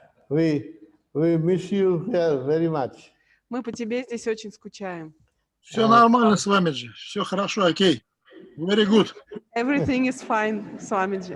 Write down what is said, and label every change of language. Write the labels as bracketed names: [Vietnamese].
[English] We miss you here very much. [Russian] Мы по тебе здесь очень скучаем. Все нормально с вами же, все хорошо, окей. [English] Very good. Everything is fine, Swamiji.